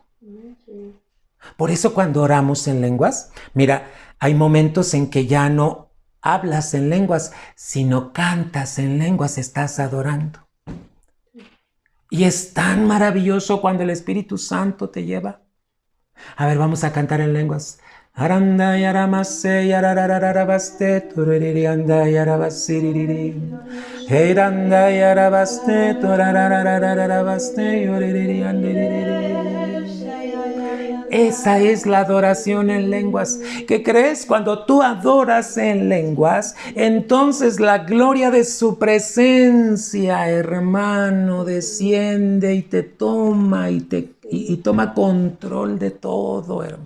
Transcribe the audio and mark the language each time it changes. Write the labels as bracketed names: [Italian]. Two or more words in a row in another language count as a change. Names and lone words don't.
[Spanish] Por eso cuando oramos en lenguas, mira, hay momentos en que ya no hablas en lenguas, sino cantas en lenguas, estás adorando. Y es tan maravilloso cuando el Espíritu Santo te lleva. A ver, vamos a cantar en lenguas. Aranda yaramase yararararabaste turirianda yarabasiriri. Heranda yarabaste turararararabaste yoririandiri. Esa es la adoración en lenguas. ¿Qué crees? Cuando tú adoras en lenguas, entonces la gloria de su presencia, hermano, desciende y te toma y toma control de todo, hermano.